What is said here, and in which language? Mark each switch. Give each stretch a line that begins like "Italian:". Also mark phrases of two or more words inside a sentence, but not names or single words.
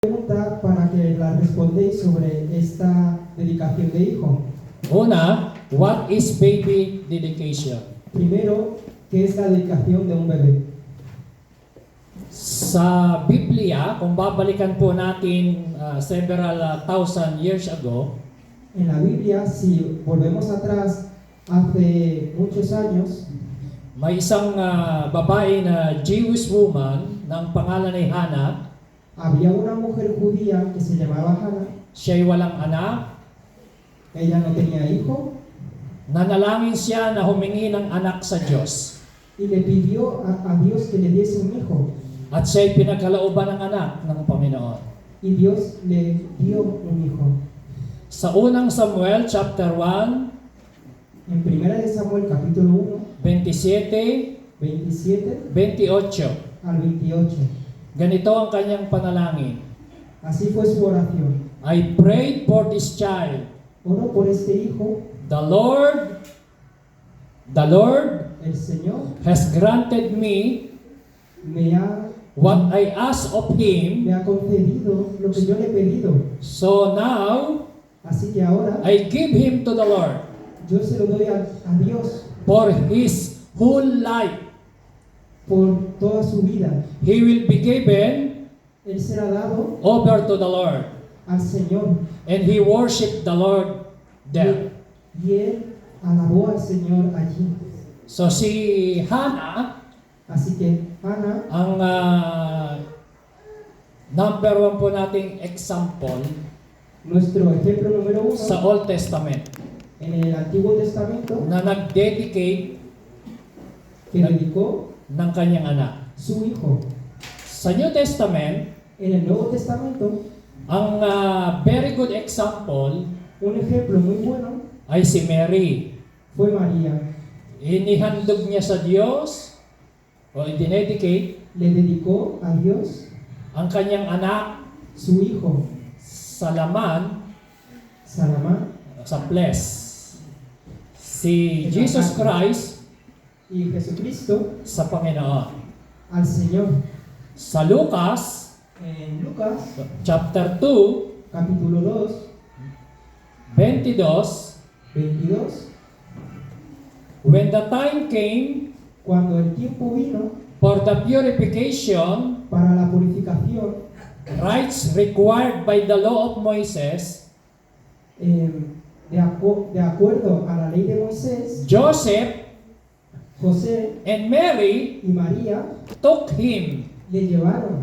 Spanish: Pregunta para que la respondéis sobre esta dedicación de hijo. Una,
English: what is baby dedication?
Spanish: Primero, ¿qué es la dedicación de un bebé?
Filipino: Sa Biblia, kung babalikan po natin
English: several thousand years ago,
Spanish: En la Biblia, si volvemos atrás hace muchos años,
Filipino: may isang babae na
English: Jewish woman
Filipino: ng pangalan ay Hannah.
Spanish: había una mujer judía que se llamaba Hannah.
Filipino: Siya'y walang anak.
Spanish: Ella no tenía hijo
Filipino: Nanalangin siya na humingi ng anak sa Diyos.
Spanish: y le pidió a Dios que le diese un hijo.
Filipino: At siya'y pinagkalooban ng anak ng Panginoon.
Spanish: Y Dios le dio un hijo.
Filipino: Sa unang Samuel chapter 1,
Spanish: En 1 de Samuel capítulo 27, 1, 27 28. al 28.
Filipino: Ganito ang kanyang panalangin.
Spanish: Así fue su oración.
English: I prayed for this child.
Spanish: Oro por este hijo.
English: The Lord
Spanish: El Señor
English: has granted me
Spanish: me ha
English: what I asked of Him.
Spanish: concedido lo que yo le he pedido.
English: So now,
Spanish: Así que ahora
English: I give him to the Lord
Spanish: yo se lo doy a Dios
English: for his whole life.
Spanish: por toda su vida.
English: He will be given
Spanish: Él será dado
English: over to the Lord.
Spanish: al Señor.
English: And he worshiped the Lord there.
Spanish: Y él alabó al Señor allí.
Filipino: So si Hannah,
Spanish: Así que Hannah,
Filipino: ang number one po nating example
Spanish: nuestro ejemplo número 1
Filipino: sa Old Testament,
Spanish: en el Antiguo Testamento,
Filipino: na nag-dedicate
Spanish: que dedicó
Filipino: ng kanyang anak.
Spanish: su hijo.
Filipino: Sa New Testament,
Spanish: En el Nuevo Testamento,
Filipino: ang
English: very good example
Spanish: un ejemplo muy bueno
Filipino: ay si Mary.
Spanish: fue María.
Filipino: Inihandog niya sa Diyos o i-dedicate
Spanish: Le dedicó a Dios
Filipino: ang kanyang anak
Spanish: su hijo,
Filipino: sa laman, Salamán, sa flesh. Si Jesus Christ
Spanish: y Jesucristo
Filipino: sa Panginoon.
Spanish: al Señor.
Filipino: Sa Lucas,
Spanish: En Lucas,
English: chapter 2,
Spanish: capítulo 2, 22, 22,
English: when the time came
Spanish: cuando el tiempo vino
English: for the purification,
Spanish: para la purificación,
English: rites required by the law of Moses,
Spanish: de acuerdo a la ley de Moisés,
English: Joseph
Spanish: José
English: and Mary
Spanish: y María
English: took him
Spanish: le llevaron